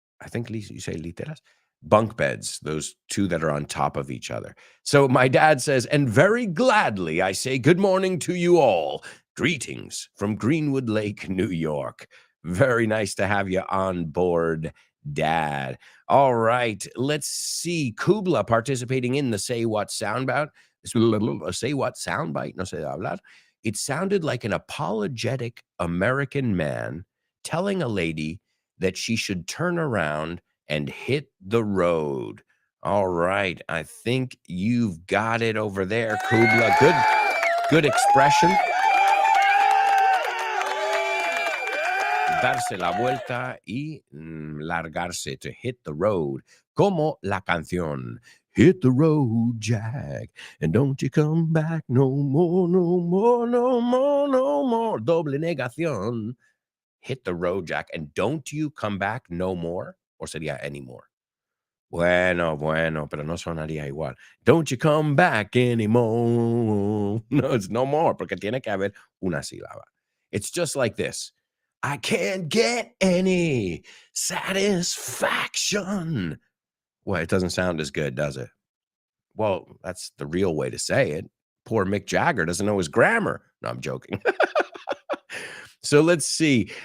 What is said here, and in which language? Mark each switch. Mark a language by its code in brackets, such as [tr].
[en] I think you say literas, bunk beds, those two that are on top of each other. So my dad says, and very gladly I say good morning to you all. Greetings from Greenwood Lake, New York. Very nice to have you on board, Dad. All right, let's see. Kubla participating in the Say What soundbite. Say What soundbite, [es] no sé hablar. [en] It sounded like an apologetic American man telling a lady that she should turn around and hit the road. All right, I think you've got it over there, Kubla. Good expression. [es] Darse la vuelta y largarse, [en] to hit the road, [es] como la canción. [en] Hit the road, Jack, and don't you come back no more, no more, no more, no more. [es] Doble negación. [en] Hit the road, Jack, and don't you come back no more. Or sería anymore. [es] Bueno, pero no sonaría igual. [en] Don't you come back anymore. No, it's no more, [es] porque tiene que haber una sílaba. [en] It's just like this. I can't get any satisfaction. Well, it doesn't sound as good, does it? Well, that's the real way to say it. Poor Mick Jagger doesn't know his grammar. No, I'm joking. So let's see.